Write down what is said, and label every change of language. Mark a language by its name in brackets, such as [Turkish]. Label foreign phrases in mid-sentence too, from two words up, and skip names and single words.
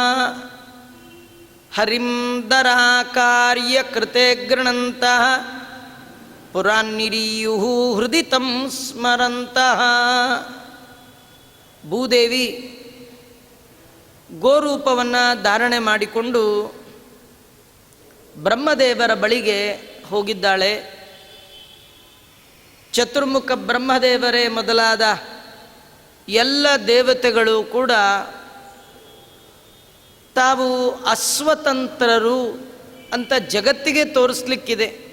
[Sanskrit] ಹರಿಂ ದರಾಕಾರ್ಯಕೃತೆ ಗೃಣಂತಃ ಪುರಾನ್ನಿರೀಯುಃ ಹೃದಿ ತಂ ಸ್ಮರಂತಃ. [Kannada] ಭೂದೇವಿ ಗೋರೂಪವನ್ನು ಧಾರಣೆ ಮಾಡಿಕೊಂಡು ಬ್ರಹ್ಮದೇವರ ಬಳಿಗೆ ಹೋಗಿದ್ದಾಳೆ. ಚತುರ್ಮುಖ ಬ್ರಹ್ಮದೇವರೇ ಮೊದಲಾದ ಎಲ್ಲ ದೇವತೆಗಳು ಕೂಡ ತಾವು ಅಸ್ವತಂತ್ರರು ಅಂತ ಜಗತ್ತಿಗೆ ತೋರಿಸ್ಲಿಕ್ಕಿದೆ.